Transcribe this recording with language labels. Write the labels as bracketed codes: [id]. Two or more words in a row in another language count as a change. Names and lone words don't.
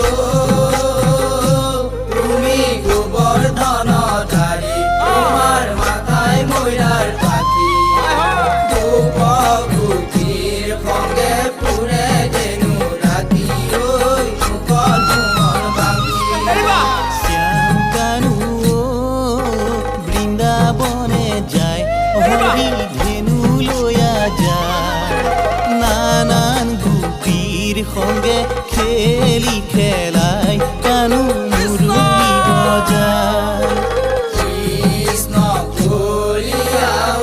[as] তুমি গোবৰ্ধন ধাৰী তোমাৰ মাথায় ময়ূৰাৰ পাখি গোপ গোপীৰ সঙ্গে ফুৰে ধেনু ৰাখি ঐ মুখত মোহন বাংশী শ্যাম কানু [bn] বৃন্দাবনে যায় হরি ধেনু লয়া যায় নানান গোপীর সঙ্গে খেলি খেলাই কানু মুরলি বজায় কৃষ্ণ কলিয়া